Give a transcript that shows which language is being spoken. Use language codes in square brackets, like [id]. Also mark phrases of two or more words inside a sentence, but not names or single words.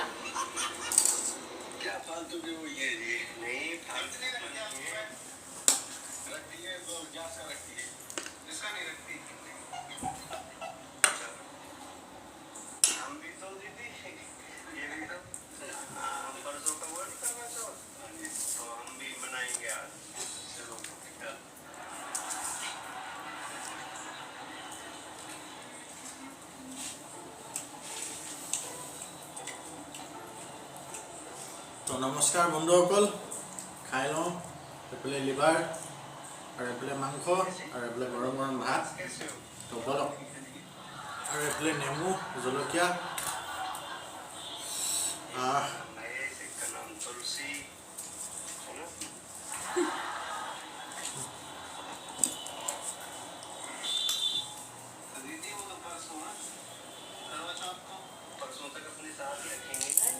[hi] क्या फालतू की वो ये नहीं फालतू नहीं रखती है, रखती है तो गैस का रखती है, इसका नहीं रखती। हम भी तो दीदी ये भी तो परसों का वर्ड करवा चौथ तो हम भी मनाएंगे आज। चलो [as] তো নমস্কাৰ বন্ধুসকল, খাই লওঁ এফালে লিভাৰ আৰু এফালে মাংস আৰু এফালে গৰম গৰম ভাত। তো বলক, আৰু এফালে নেমু জলকীয়া। [hi] तुलसी दीदी वो तो परसों ना करवा चौथ को परसों तक अपने साथ रखेंगे।